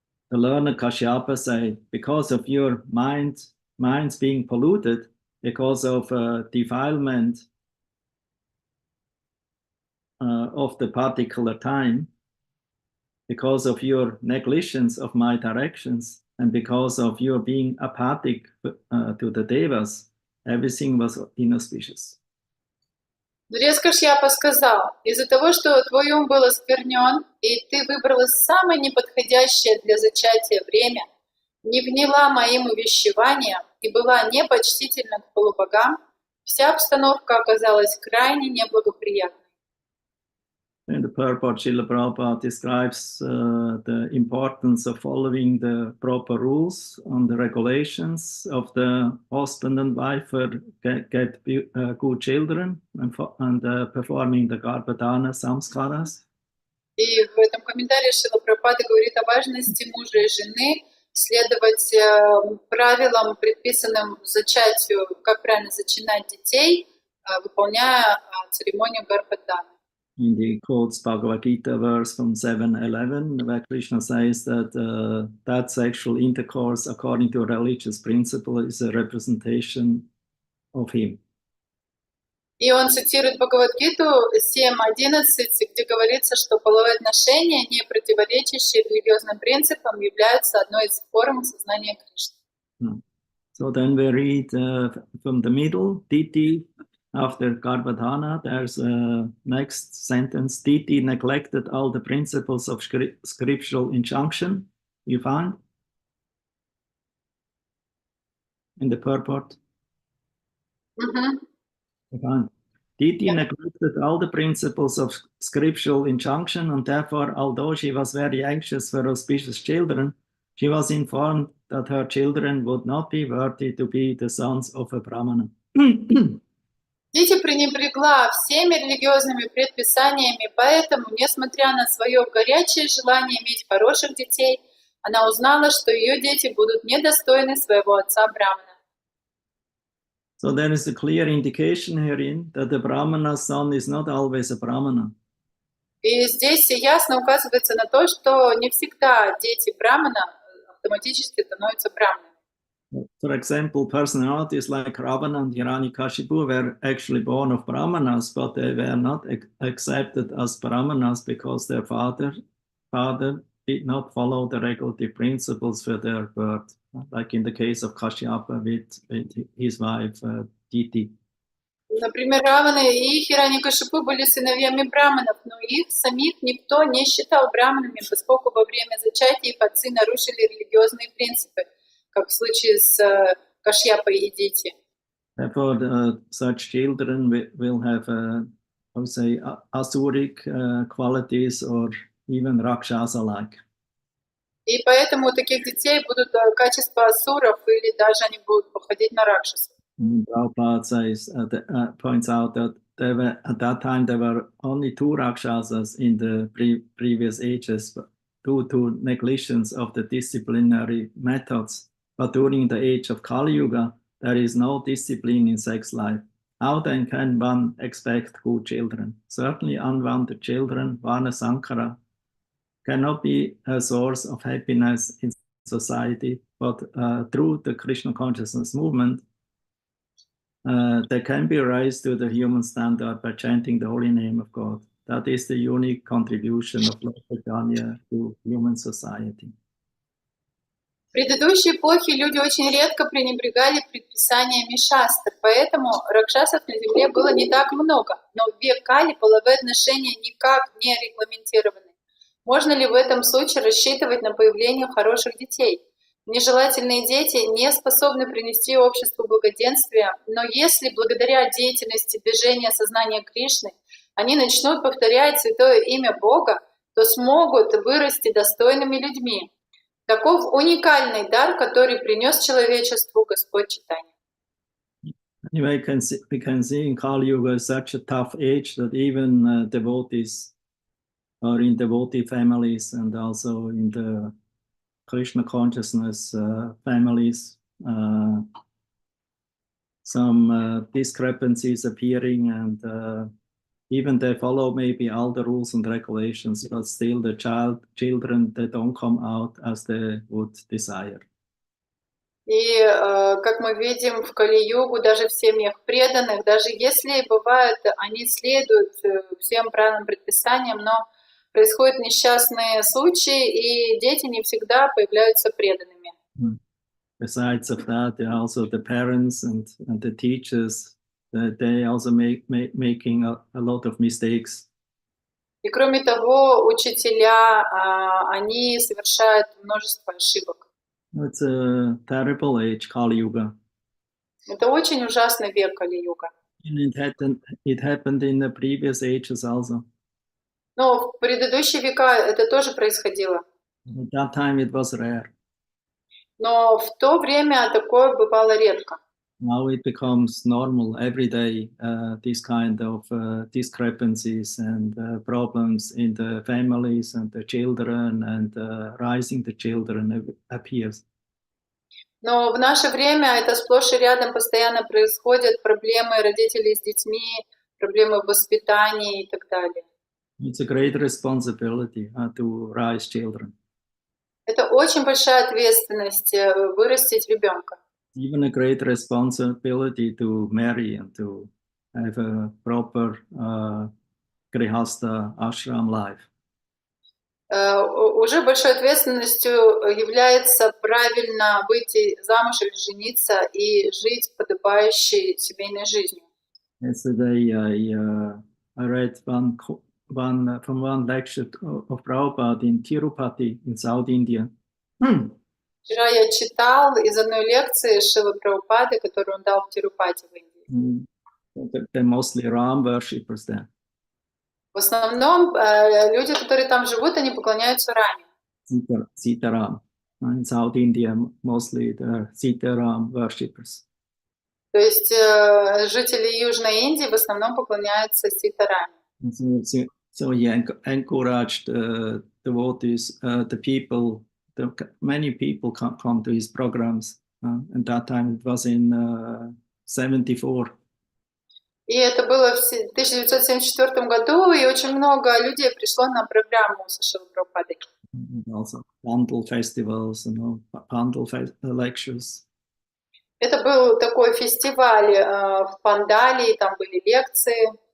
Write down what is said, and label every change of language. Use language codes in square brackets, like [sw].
[en] The learner Kashyapa said, because of your minds being polluted, because of defilement of the particular time, because of your negligence of my directions, and because of your being apathic to the devas, everything was inauspicious. [ru] Мудрец Кашьяпа сказал, из-за того, что твой ум был осквернен, и ты выбрала самое неподходящее для зачатия время, не вняла моим увещеваниям и была непочтительна к полубогам, вся обстановка оказалась крайне неблагоприятной. [en] In the purport, Srila Prabhupada describes the importance of following the proper rules and the regulations of the husband and wife for get good children and performing the Garbhadana samskaras. [ru] И в этом комментарии Шрила Прабхупада говорит о важности мужа и жены следовать правилам, предписанным зачатию, как правильно зачинать детей, выполняя церемонию Гарбхадана. [en] And he quotes Bhagavad Gita verse from 7:11, where Krishna says that that sexual intercourse, according to a religious principle, is a representation of him. [ru] И он цитирует Бхагавад-гиту 7.11, где говорится, что половые отношения, не противоречащие религиозным принципам, являются одной из форм сознания Кришны. [en] So then we read from the middle, Diti. After Garbhadana, there's a next sentence. Diti neglected all the principles of scriptural injunction. You find in the purport. You find Diti neglected all the principles of scriptural injunction, and therefore, although she was very anxious for auspicious children, she was informed that her children would not be worthy to be the sons of a Brahmana. [ru] Дити пренебрегла всеми религиозными предписаниями, поэтому, несмотря на свое горячее желание иметь хороших детей, она узнала, что ее дети будут недостойны своего отца Брамана. [en] So there is a clear indication herein that the Brahmana's son is not always a Brahmana. [ru] И здесь ясно указывается на то, что не всегда дети Брамана автоматически становятся Браманами. [en] For example, personalities like Ravana and Hiranyakashipu were actually born of Brahmanas, but they were not accepted as Brahmanas because their father did not follow the regulative principles for their birth, like in the case of Kashyapa with his wife Diti. [ru] Например, Равана и Хираньякашипу были сыновьями браманов, но их самих никто не считал браманами, поскольку во время зачатия их отцы нарушили религиозные принципы, как в случае с Кашьяпой и Дити. [en] Therefore, such children will have, I would say, asuric qualities or even Rakshasa-like. [ru] И поэтому у таких детей будут качества асуров, или даже они будут походить на ракшасов. [en] Prabhupada says, points out that at that time there were only 2 Rakshasas in the previous ages, but due to negligence of the disciplinary methods. But during the age of Kali Yuga, there is no discipline in sex life. How then can one expect good children? Certainly unwanted children, Varna Sankara, cannot be a source of happiness in society, but through the Krishna consciousness movement, they can be raised to the human standard by chanting the holy name of God. That is the unique contribution of Lord Chaitanya to human society. [ru] В предыдущей эпохе люди очень редко пренебрегали предписаниями шастр, поэтому ракшасов на земле было не так много, но в век Кали половые отношения никак не регламентированы. Можно ли в этом случае рассчитывать на появление хороших детей? Нежелательные дети не способны принести обществу благоденствие, но если благодаря деятельности движения сознания Кришны они начнут повторять святое имя Бога, то смогут вырасти достойными людьми. Таков уникальный дар, который принес человечеству Господь Чайтанья. [en] Anyway, we can see in Kali Yuga such a tough age that even devotees or in devotee families and also in the Krishna consciousness families, some discrepancies appearing, and even they follow maybe all the rules and regulations, but still the children, they don't come out as they would desire. [ru] И как мы видим в Кали-югу, даже в семьях преданных, даже если бывает, они следуют всем правильным предписаниям, но происходят несчастные случаи, и дети не всегда появляются преданными. [en] Besides of that, also the parents and the teachers, they also making a lot of mistakes. [ru] И кроме того, учителя, они совершают множество ошибок. [en] It's a terrible age, Kali Yuga. [ru] Это очень ужасный век Кали-юга. [en] And it happened in the previous ages also. [ru] Но в предыдущие века это тоже происходило. [en] At that time it was rare. [ru] Но в то время такое бывало редко. [en] Now it becomes normal every day, this kind of discrepancies and problems in the families and the children and raising the children appears. [ru] Но в наше время это сплошь и рядом постоянно происходят проблемы родителей с детьми, проблемы в воспитании и так далее. [en] It's a great responsibility to raise children. [ru] Это очень большая ответственность вырастить ребенка. [en] Even a great responsibility to marry and to have a proper grihasta ashram life. [ru] Уже большой ответственностью является правильно выйти замуж или жениться и жить подобающей семейной жизнью. [en] Yesterday I read from one lecture of Prabhupada in Tirupati in South India. [ru] Вчера я читал из одной лекции Шивы Прабхупады, которую он дал в Тирупати в Индии. [en] They're mostly Ram worshippers there. [ru] В основном люди, которые там живут, они поклоняются Раме. [en] Sitaram. In South India, mostly the Sitaram worshippers. [ru] То есть жители Южной Индии в основном поклоняются Ситараме. [en] So he encouraged devotees, the people. Many people come to his programs, and that time it was in 74. [ru] И это было в 1974 году, и очень много людей пришло на программу со Шивой Прабхупадой. [en] Also Pandal festivals and Pandal lectures. [ru] Это был такой фестиваль в Пандале, и там были лекции.